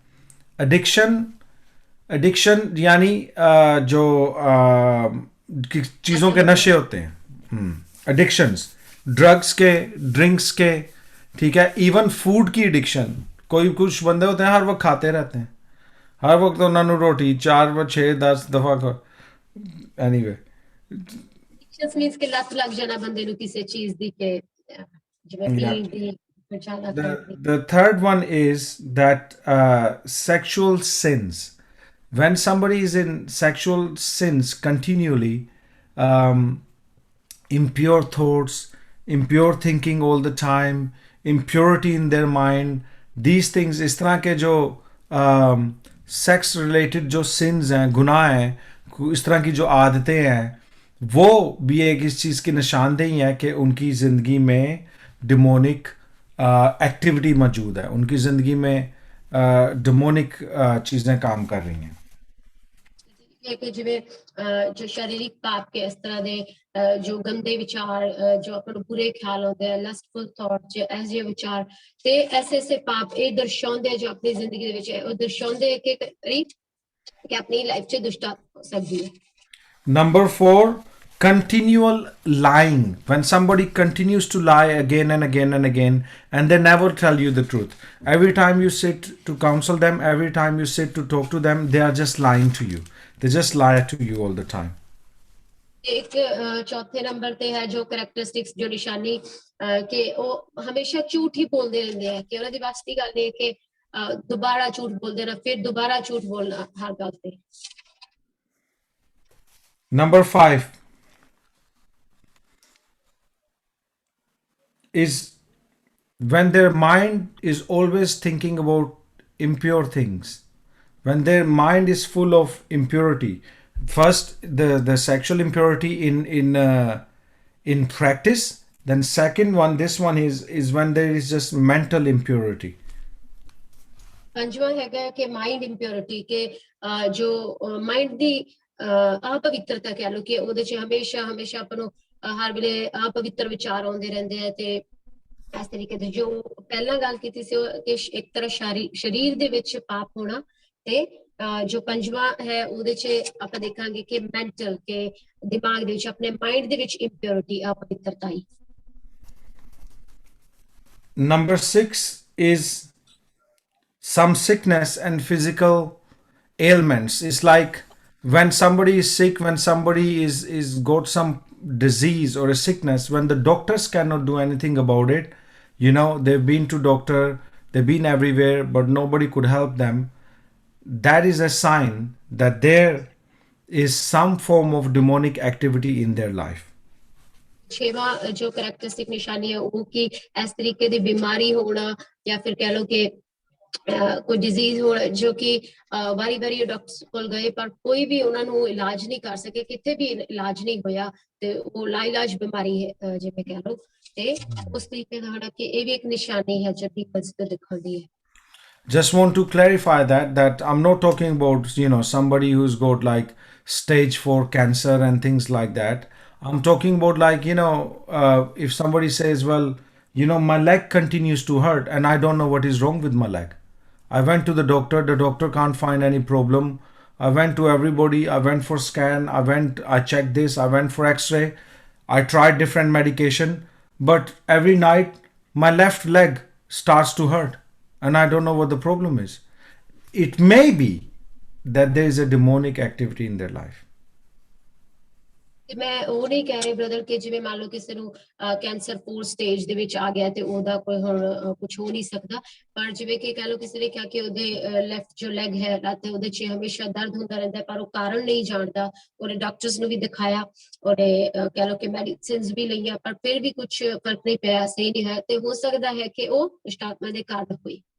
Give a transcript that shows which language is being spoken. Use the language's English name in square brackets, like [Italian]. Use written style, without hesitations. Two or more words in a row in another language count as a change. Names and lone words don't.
[Hindi] एडिक्शन यानी जो चीज़ों के नशे होते हैं, एडिक्शंस, ड्रग्स के, ड्रिंक्स के, ठीक है। [English] even food [Hindi] की एडिक्शन, कोई कुछ बंदे होते हैं हर वक्त खाते रहते हैं, हर वक्त उन्होंने रोटी 4 6 10 दफा खा। एनीवे, एडिक्शंस मींस कि लत लग जाना बंदे [Punjabi] ਨੂੰ ਕਿਸੇ ਚੀਜ਼ ਦੀ, ਕਿ ਜਿਵੇਂ ਪੀਣ ਦੀ, [Hindi] ज्यादा करते [English] The third one is that sexual sins. When somebody is in sexual sins continually, um, impure thoughts, impure thinking all the time, impurity in their mind, these things, [Hindi] इस तरह के जो [English] sex related [Hindi] जो सिंस हैं, गुनाह हैं, इस तरह की जो आदतें हैं, वो भी एक इस चीज़ की निशानदेही है कि उनकी ज़िंदगी में [English] demonic activity [Hindi] मौजूद है, उनकी ज़िंदगी में डिमोनिक चीज़ें काम कर रही हैं। हैं कि जिਵੇਂ जो शारीरिक पाप के इस तरह [Punjabi] ਦੇ ਜੋ ਗੰਦੇ ਵਿਚਾਰ ਜੋ ਆਪਾਂ ਨੂੰ ਬੁਰੇ ਖਿਆਲ ਆਉਂਦੇ ਆ [English] lustful thought [Punjabi] ਜੋ ਐਸੇ ਜਿਹੇ ਵਿਚਾਰ ਤੇ ਐਸੇ ਪਾਪ ਇਹ ਦਰਸਾਉਂਦੇ ਆ ਜੋ ਆਪਣੀ ਜ਼ਿੰਦਗੀ ਦੇ ਵਿੱਚ ਹੈ ਉਹ ਦਰਸਾਉਂਦੇ ਕਿ ਕਿ ਆਪਣੀ ਲਾਈਫ 'ਚ ਦੁਸ਼ਟਤਾ ਹੋ ਸਕਦੀ ਹੈ। [English] Number 4, continual lying. When somebody continues to lie again and again and again, and they never tell you the truth. Every time you sit to counsel them, every time you sit to talk to them, they are just lying to you. They just lie to you all the time. [Hindi] एक चौथे नंबर [Punjabi] ਤੇ ਹੈ ਜੋ ਕੈਰੈਕਟਰਿਸਟਿਕਸ ਜੋ ਨਿਸ਼ਾਨੀ ਕਿ ਉਹ ਹਮੇਸ਼ਾ ਝੂਠ ਹੀ ਬੋਲਦੇ ਰਹਿੰਦੇ ਆ ਕਿ ਉਹਨਾਂ ਦੀ ਬਸ ਦੀ ਗੱਲ ਇਹ ਕਿ ਦੁਬਾਰਾ ਝੂਠ ਬੋਲਦੇ ਰਹਿਣਾ ਫਿਰ ਦੁਬਾਰਾ ਝੂਠ ਬੋਲਣਾ ਹਰ ਗੱਲ ਤੇ। [English] Number 5 is when their mind is always thinking about impure things, when their mind is full of impurity. First, the sexual impurity in practice. Then second one, this one is when there is just mental impurity. [Punjabi] ਪੰਜਵਾਂ ਹੈਗਾ ਕਿ [English] mind impurity [Punjabi] ਕਿ ਜੋ ਮਾਈਂਡ ਦੀ ਅਪਵਿੱਤਰਤਾ ਕਹਿ ਲਓ ਕਿ ਉਹਦੇ 'ਚ ਹਮੇਸ਼ਾ ਆਪਾਂ ਨੂੰ ਹਰ ਵੇਲੇ ਅਪਵਿੱਤਰ ਵਿਚਾਰ ਆਉਂਦੇ ਰਹਿੰਦੇ ਆ ਤੇ ਇਸ ਤਰੀਕੇ ਦੇ ਜੋ ਪਹਿਲਾਂ ਗੱਲ ਕੀਤੀ ਸੀ ਕਿ ਇੱਕ ਤਰ੍ਹਾਂ ਸਰੀਰ ਦੇ ਵਿੱਚ ਪਾਪ ਹੋਣਾ ਤੇ ਜੋ ਪੰਜਵਾਂ ਹੈ ਉਹਦੇ 'ਚ ਆਪਾਂ ਦੇਖਾਂਗੇ ਕਿ ਮੈਂਟਲ ਕਿ ਦਿਮਾਗ ਦੇ ਵਿੱਚ ਆਪਣੇ ਮਾਈਂਡ ਦੇ ਵਿੱਚ ਇੰਪਿਉਰਿਟੀ ਅਪਵਿੱਤਰਤਾ ਹੀ। [English] Number 6 is some sickness and physical ailments. It's like when somebody is sick, when somebody is got some disease or a sickness, when the doctors cannot do anything about it, you know, they've been to doctor, they've been everywhere, but nobody could help them. That is a sign that there is some form of demonic activity in their life. [Punjabi] ਛੇਵਾਂ ਜੋ ਕਰੈਕਟਰਿਸਟਿਕ ਨਿਸ਼ਾਨੀ ਹੈ ਉਹ ਕਿ ਇਸ ਤਰੀਕੇ ਦੀ ਬਿਮਾਰੀ ਹੋਣਾ ਜਾਂ ਫਿਰ ਕਹਿ ਲਓ ਕਿ ਕੋਈ ਡਿਜ਼ੀਜ਼ ਹੋਣਾ ਜੋ ਕਿ ਵਾਰੀ ਡਾਕਟਰ ਕੋਲ ਗਏ ਪਰ ਕੋਈ ਵੀ ਉਹਨਾਂ ਨੂੰ ਇਲਾਜ ਨਹੀਂ ਕਰ ਸਕੇ ਕਿਤੇ ਵੀ ਇਲਾਜ ਨਹੀਂ ਹੋਇਆ ਤੇ ਉਹ ਲਾਇਲਾਜ ਬਿਮਾਰੀ ਹੈ ਜਿਵੇਂ ਕਹਿ ਲਓ ਤੇ ਉਸ ਤਰੀਕੇ ਦਾ ਹੋਣਾ ਕਿ ਇਹ ਵੀ ਇੱਕ ਨਿਸ਼ਾਨੀ ਹੈ ਜਿਹੜੀ ਬਸ ਦਿਖਾਉਂਦੀ ਹੈ। [English] Just want to clarify that I'm not talking about, you know, somebody who's got like stage 4 cancer and things like that. I'm talking about like, you know, if somebody says, well, you know, my leg continues to hurt and I don't know what is wrong with my leg. I went to the doctor can't find any problem. I went to everybody, I went for scan, I checked this, I went for x-ray, I tried different medication, but every night my left leg starts to hurt and I don't know what the problem is. It may be that there is a demonic activity in their life. [Punjabi] ਮੈਂ ਉਹ ਨਹੀਂ ਕਹਿ ਰਹੀ ਬ੍ਰਦਰ ਕਿ ਜਿਵੇਂ ਮੰਨ ਲਓ ਕਿਸੇ ਨੂੰ ਕੈਂਸਰ 4 ਸਟੇਜ ਦੇ ਵਿੱਚ ਆ ਗਿਆ ਤੇ ਉਹਦਾ ਕੋਈ ਹੁਣ ਕੁਝ ਹੋ ਨਹੀਂ ਸਕਦਾ ਪਰ ਜਿਵੇਂ ਕਿ ਕਹਿ ਲਓ ਕਿਸੇ ਨੇ ਕਿਹਾ ਕਿ ਉਹਦੇ ਲੈਫਟ ਜੋ ਲੈਗ ਹੈ ਤੇ ਉਹਦੇ 'ਚ ਹਮੇਸ਼ਾ ਦਰਦ ਹੁੰਦਾ ਰਹਿੰਦਾ ਪਰ ਉਹ ਕਾਰਨ ਨਹੀਂ ਜਾਣਦਾ ਉਹਨੇ ਡਾਕਟਰਸ ਨੂੰ ਵੀ ਦਿਖਾਇਆ ਉਹਨੇ ਕਹਿ ਲਓ ਕਿ ਮੈਡੀਸਿਨਸ ਵੀ ਲਈਆਂ ਪਰ ਫਿਰ ਵੀ ਕੁਝ ਫਰਕ ਨਹੀਂ ਪਿਆ ਸਹੀ ਨਹੀਂ ਹੈ ਤੇ ਹੋ ਸਕਦਾ ਹੈ ਕਿ ਉਹ ਦੁਸ਼ਟਾਤਮਾ ਦੇ ਕਾਰਨ ਹੋਈ।